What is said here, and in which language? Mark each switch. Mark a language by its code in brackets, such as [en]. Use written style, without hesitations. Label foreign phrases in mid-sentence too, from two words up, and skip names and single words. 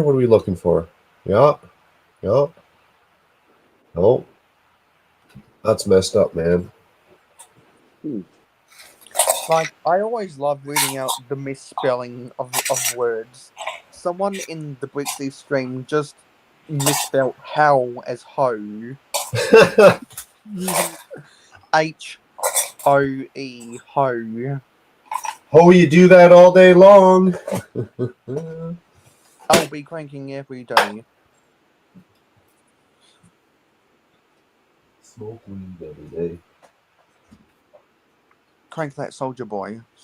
[en] What are we looking for? Yeah. No. That's messed up, man. Like, I always love reading out the misspelling of words. Someone in the Brixie stream just misspelled how as hoe. H-O-E, hoe. Oh, you do that all day long. I'll be cranking every day. Smoke weed every day. Crank that soldier boy.